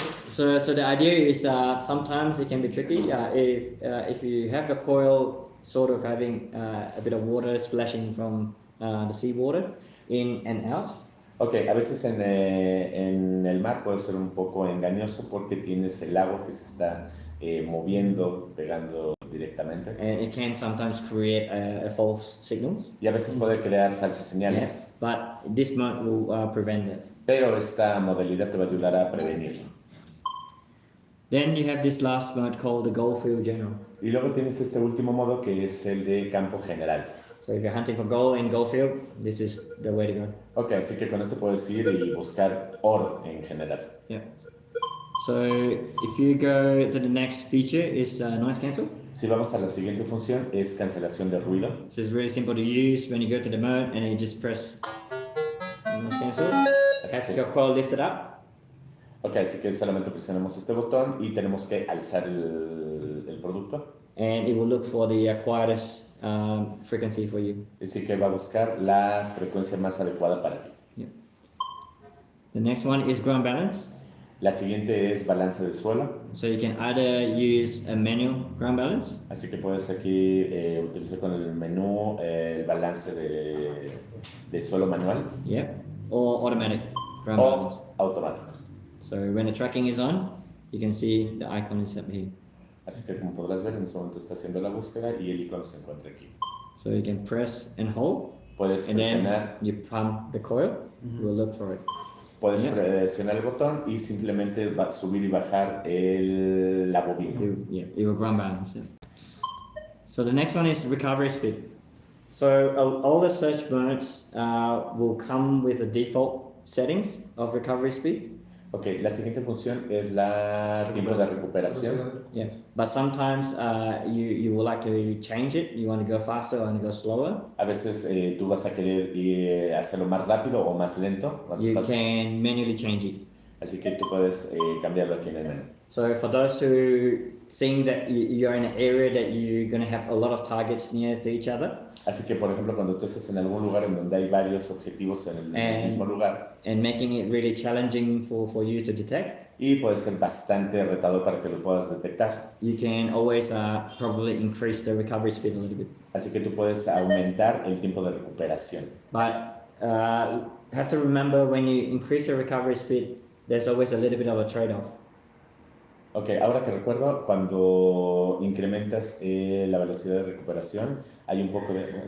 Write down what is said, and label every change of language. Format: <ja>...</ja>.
<en>So the idea is sometimes it can be tricky if you have a coil sort of having a bit of water splashing from the seawater in and out.</en> <es>Ok, a veces en el mar puede ser un poco engañoso porque tienes el agua que se está moviendo, pegando directamente.</es> <en>And it can sometimes create a false signals.</en> <es>Y a veces puede crear falsas señales.</es> <en>Yes, but this mode will prevent that.</en> <es>Pero esta modalidad te va a ayudar a prevenirlo.</es> <en>Then you have this last mode called the Goldfield General.</en> <es>Y luego tienes este último modo que es el de campo general.</es> <en>So if you're hunting for gold in Goldfield, this is the way to go.</en> <es>Ok, así que con esto puedes ir y buscar oro en general.</es> <en>Yeah. So if you go to the next feature is noise cancel.</en> <es>Si vamos a la siguiente función es cancelación de ruido.</es> <en>So it's really simple to use when you go to the mode and then you just press noise cancel. Have your coil lifted up.</en> <es>Ok, así que solamente presionamos este botón y tenemos que alzar el producto.</es> <en>And it will look for the quietest frequency for you.</en> <es>Así que va a buscar la frecuencia más adecuada para ti.</es> <en>Yeah. The next one is ground balance.</en> <es>La siguiente es balance del suelo.</es> <en>So you can either use a manual ground balance.</en> <es>Así que puedes aquí utilizar con el menú el balance de suelo manual.</es> <en>Yeah. Or automatic ground</en> <es>O</es> <en>balance.</en> <es>automático.</es> <en>So when the tracking is on, you can see the icon is up here.</en> <es>Así que como podrás ver, en este momento está haciendo la búsqueda y el icono se encuentra aquí.</es> <en>So you can press and hold,</en> <es>Puedes</es> <en>and then</en> <es>presionar,</es> <en>you pump the coil. We'll look for it.</en> <es>puedes</es> <en>Yeah.</en> <es>presionar el botón y simplemente subir y bajar la bobina.</es> <en>It will ground balance it. So the next one is recovery speed. So all the search modes will come with the default settings of recovery speed.</en> <es>Ok, la siguiente función es la tiempo de recuperación.</es> <en>Yeah. But sometimes you would like to change it. You want to go faster or want to go slower.</en> <es>A veces tú vas a querer hacerlo más rápido o más lento, más</es> <en>You</en> <es>despacio.</es> <en>can manually change it.</en> <es>Así que tú puedes cambiarlo aquí en el menú.</es> <en>So for those who think that you're in an area that you're going to have a lot of targets near to each other,</en> <es>Así que, por ejemplo, cuando tú estás en algún lugar en donde hay varios objetivos en el mismo lugar,</es> <en>and making it really challenging for you to detect,</en> <es>y puede ser bastante retador para que lo puedas detectar.</es> <en>you can always probably increase the recovery speed a little bit.</en> <es>Así que tú puedes aumentar el tiempo de recuperación.</es> <en>But have to remember when you increase your recovery speed, there's always a little bit of a trade-off.</en> <es>Ok, ahora que recuerdo, cuando incrementas la velocidad de recuperación, hay un poco de...</es>